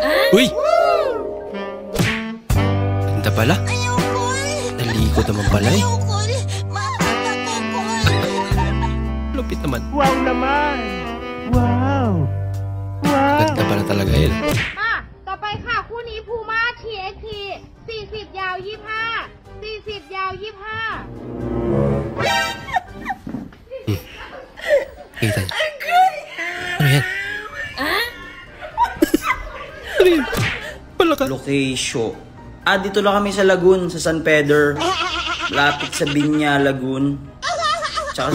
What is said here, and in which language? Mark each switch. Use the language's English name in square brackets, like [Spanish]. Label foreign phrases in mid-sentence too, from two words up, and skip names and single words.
[Filipino] Uy! Ganda pala. Nalikod naman pala eh. Lupit naman. Wow naman! Wow! Wow! Ganda pala talaga yun. [Thai] ต่อไปค่ะคู่นี้พูม่า TXT 40 ยาว 25 40 ยาว 25 [Filipino] Kita niya. Ano yan? Ano yan? Wala ka. Location. Dito lang kami sa Lagoon, sa San Pedro. Lapit sa Binya, Lagoon. Tsaka sa